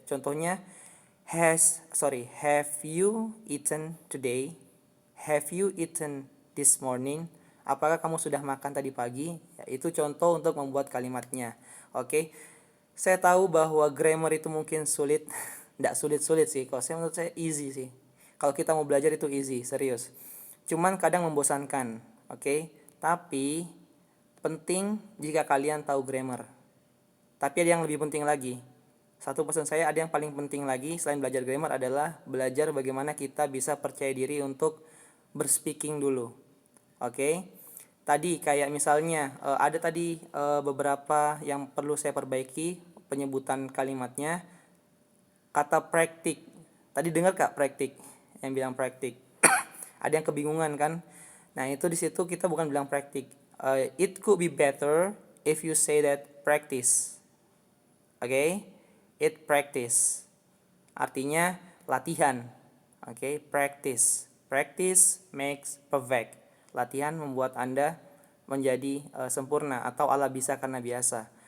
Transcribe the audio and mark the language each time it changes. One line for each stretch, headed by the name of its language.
Indonesian: Contohnya
English: have you eaten today? Have you eaten this morning?
Indonesian: Apakah kamu sudah makan tadi pagi? Ya, itu contoh untuk membuat kalimatnya. Oke. Saya tahu bahwa grammar itu mungkin sulit. Tidak sulit-sulit sih. Kalau menurut saya easy sih. Kalau kita mau belajar itu easy, serius. Cuman kadang membosankan. Oke. Tapi penting jika kalian tahu grammar. Tapi ada yang lebih penting lagi. Satu pesan saya, ada yang paling penting lagi selain belajar grammar adalah belajar bagaimana kita bisa percaya diri untuk berspeaking dulu. Oke. Tadi kayak misalnya ada tadi beberapa yang perlu saya perbaiki penyebutan kalimatnya. Kata praktik. Tadi dengar Kak praktik? Yang bilang praktik. Ada yang kebingungan kan? Nah, itu di situ kita bukan bilang praktik.
English: It could be better if you say that practice. Okay? It practice.
Indonesian: artinya latihan. Oke, practice.
English: Practice makes perfect.
Indonesian: Latihan membuat Anda menjadi sempurna atau ala bisa karena biasa.